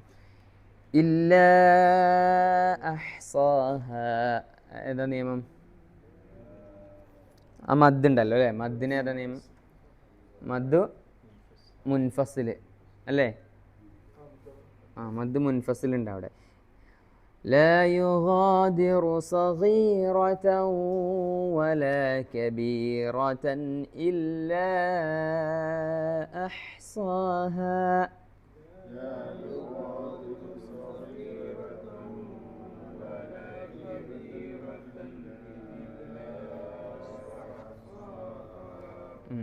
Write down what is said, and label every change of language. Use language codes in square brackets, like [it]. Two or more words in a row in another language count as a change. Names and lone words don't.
[ar] إلا أحصاها. [ml] ഏതാ നിയമം? ആ മദ് ഉണ്ടല്ലോ അല്ലേ? മദ്ദിന് ഏതാ നിയമം? [ar] مد منفصل [ml] അല്ലേ? [ar] مد منفصل [ml] ഉണ്ട് അവിടെ. [ar] لا يغادر صغيرة ولا كبيرة إلا أحصاها. لا يغادر صغيرة ولا كبيرة إلا أحصاها.